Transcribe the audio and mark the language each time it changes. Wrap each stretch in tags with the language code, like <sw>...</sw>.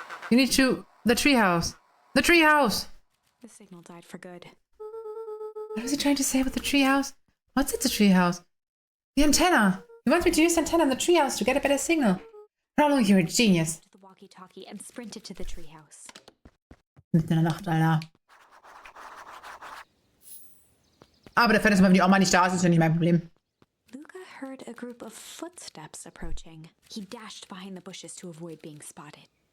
<en>You need to... The treehouse. The treehouse! The signal died for good. What was he trying to say with the treehouse? What's at the treehouse? The antenna! He wants me to use the antenna in the treehouse to get a better signal. Rollo, you're a genius. The walkie-talkie and sprinted to the treehouse.</en> <de>Mitten in der Nacht, Alter. Aber der Fan ist mal, wenn die Oma nicht da ist, ist ja nicht mein Problem.</de> <en>Luca heard a group of footsteps approaching. He dashed behind the bushes to avoid being spotted.</en>